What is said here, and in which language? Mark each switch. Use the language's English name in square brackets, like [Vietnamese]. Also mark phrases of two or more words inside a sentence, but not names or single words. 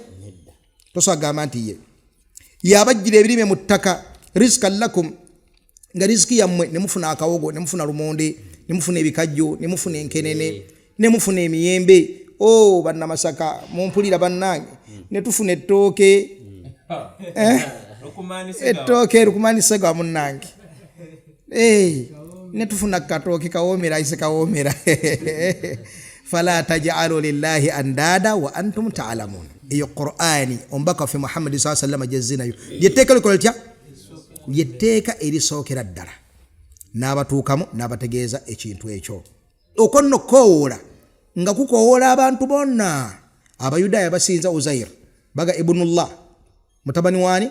[Ganda] Tosagamba nti ye yabajjira ebirime mu ttaka, [Arabic] رزقا لكم, [Ganda] nga riziki yammwe ne mufuna akawogo, ne mufuna lumonde, ne mufuna ebikajjo, ne mufuna enkenene, ne mufuna emiyembe. Bannamasaka mumpulira bannange, ne tufuna ettooke ettooke lukumanise gwa munnange, ne tufuna katooke kawoomera ise kawoomera. [Arabic] فلا تجعلوا لله أندادا وأنتم تعلمون. [Ganda] Iyo Qur'ani ombaka fi Muhammad [Arabic] صلى الله عليه وسلم [Ganda] jazinayo lyetteeka likola litya? Lyetteeka erisookera ddala n'abatuukamu n'abategeeza ekintu ekyo. Okwo nno koowoola nga kukoowoola abantu bonna. Abayudaaya basinza Uzair baga ibnullah, mutabani wani?